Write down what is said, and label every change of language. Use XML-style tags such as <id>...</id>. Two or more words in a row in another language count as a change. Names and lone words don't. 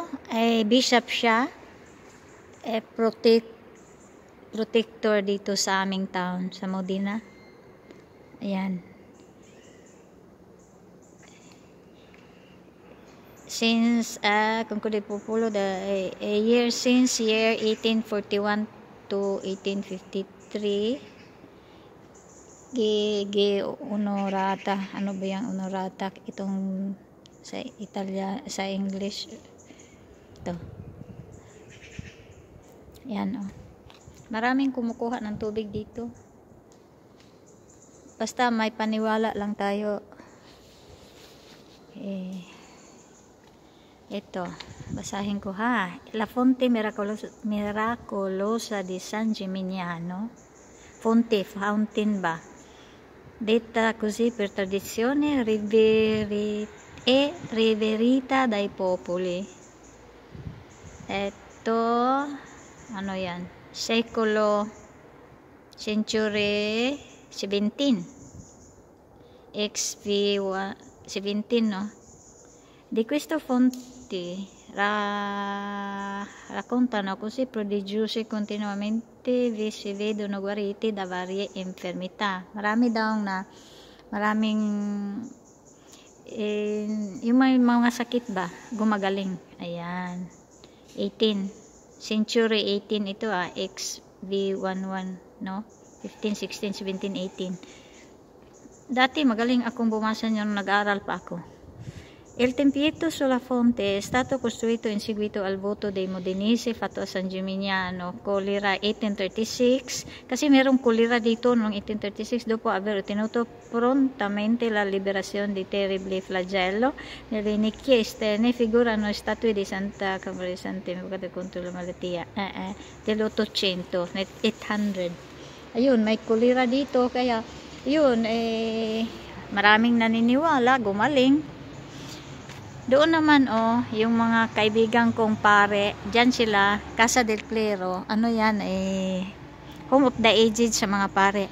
<tl>Bishop siya. Protector dito sa aming town, sa Modena.</tl> <en>Ayan. Since,</en> <tl>kung kundi</tl> <en>populo, the year since year 1841 to 1853,</en> <it>onorata.</it> <tl>Ano ba yung onorata? Itong sa sa English. Ito. Yan, oh. Maraming kumukuha ng tubig dito. Basta may paniwala lang tayo. Ito, basahin ko ha.</tl> <it>La fonte miracolosa di San Gimignano.</it> <tl>Fountain ba?</tl> <it>Detta così per tradizione riverita dai popoli.</it> <tl>Ito, ano yan?</tl> <en>Century 17.</en> <tl>XV 17, no?</tl> <it>Di questo fonte raccontano così prodigiosi continuamente si vedono guariti da varie infermità.</it> <tl>Maraming yung may mga sakit ba gumagaling. Ayan. 18 century 18 ito XV11, no? 15, 16, 17, 18. Dati magaling akong bumasa nung nag-aaral pa ako.</tl> <it>Il tempietto sulla fonte è stato costruito in seguito al voto dei Modenesi fatto a San Gimignano, Colera 1836,</it> <tl>kasi merong colera dito noong 1836</tl> <it>dopo aver ottenuto prontamente la liberazione di terribile flagello. Nelle nicchie esterne figurano statue di Santa Camerasante contro la malattia dell'800, 800.</it> <tl>Ayun, may colera dito, kaya yun, maraming naniniwala, gumaling. Doon naman, yung mga kaibigan kong pare, dyan sila, Casa del Clero, ano yan,</tl> <en>Home of the Aged</en> <tl>sa mga pare.</tl>